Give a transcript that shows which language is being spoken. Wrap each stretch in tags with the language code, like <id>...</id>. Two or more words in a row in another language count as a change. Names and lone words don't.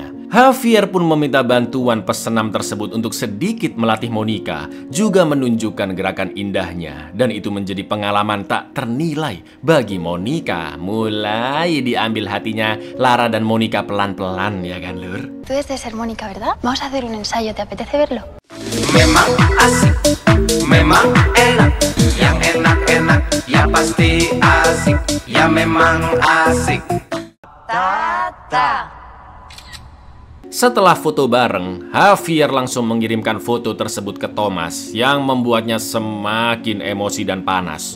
<id>Javier pun meminta bantuan pesenam tersebut untuk sedikit melatih Monica, juga menunjukkan gerakan indahnya. Dan itu menjadi pengalaman tak ternilai bagi Monica. Mulai diambil hatinya Lara dan Monica pelan-pelan, ya kan, Lur?</id> <es>Tú debes de ser Mónica, ¿verdad? Vamos a hacer un ensayo, ¿te apetece verlo?</es> <id>Memang asik, memang enak, yang enak-enak, ya pasti asik, ya memang asik. Tata. Setelah foto bareng, Javier langsung mengirimkan foto tersebut ke Thomas yang membuatnya semakin emosi dan panas.</id>